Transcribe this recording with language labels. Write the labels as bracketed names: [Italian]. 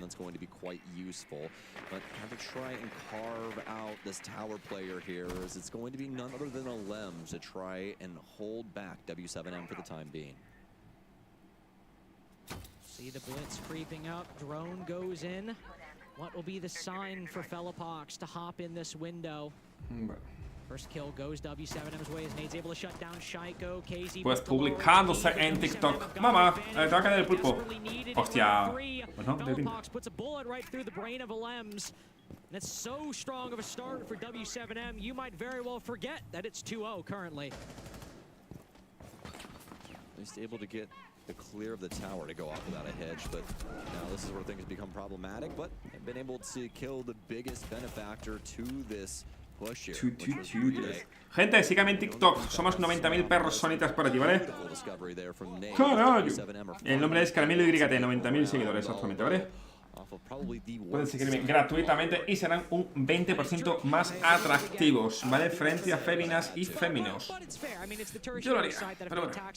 [English] That's going to be quite useful. But have to try and carve out this tower player here, as it's going to be none other than a Lem to try and hold back W7M for the time being. See the blitz creeping up. Drone goes in. What will be the sign for Fellapox to hop in this window? [Spanish] Bueno. [English] First kill goes W7M's way as Nade's able to shut down Shaiko. KZ [Spanish] Pues publicándose en TikTok. Mamá, te va a caer el pulpo. Hostia. Bueno, de pinta. [English] Fellapox puts a bullet right through the brain of Alems. That's so strong of a start for W7M. You might very well forget that it's 2-0 currently. At least able to get the clear of the tower to go off without a hedge, but now this is where things become problematic, but they've been able to kill the biggest benefactor to this push here. [Spanish] Gente, síganme en TikTok. Somos 90.000 personitas por allí, ¿vale? ¡Carajo! El nombre es Caramelo YT, 90.000 seguidores actualmente, ¿vale? Pueden seguirme gratuitamente y serán un 20% más atractivos, ¿vale? Frente a féminas y féminos. Yo lo haría, pero bueno.